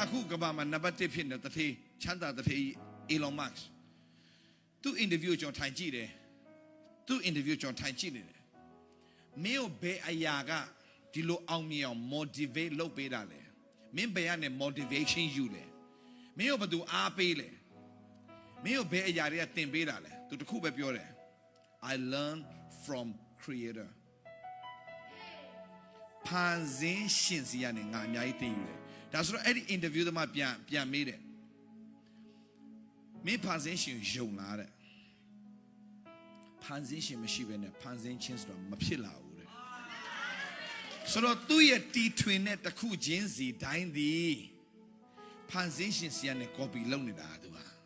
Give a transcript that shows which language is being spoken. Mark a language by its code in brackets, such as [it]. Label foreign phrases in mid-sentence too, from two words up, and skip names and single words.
[my] အခုကဘာမှာနံပါတ်1ဖြစ်နေတထေးချမ်းသာတထေး Elon Musk သူ interview ကျွန်တော်ထိုင်ကြည့်တယ်သူ interview ကျွန်တော်ထိုင်ကြည့်နေတယ်မင်းကိုဘယ်အရာကဒီလိုအောင်မြင်အောင် motivate လုပ်ပေးတာလဲမင်းဘယ်ကနေ motivation ယူလဲမင်းကိုဘယ်သူအားပေးလဲမင်းကိုဘယ်အရာတွေကသင်ပေးတာလဲသူတခုပဲပြောတယ် [en] I learn from creator [my] ဖန်ဆင်းရှင်စီကနေငါအများကြီးသင်ယူတယ်ဒါဆိုတော့အဲ့ဒီ interview သမားပြန်မေးတယ်မင်းဖန်ဆင်းရှင်ယုံလားတဲ့ဖန်ဆင်းရှင်မရှိဘဲနဲ့ဖန်ဆင်းခြင်းဆိုတာမဖြစ်လာဘူးတဲ့ဆိုတော့သူ့ရဲ့တီထွင်တဲ့တစ်ခုချင်းစီတိုင်းသည်ဖန်ဆင်းရှင်စီကနေ copy လုပ်နေတာသူဟာ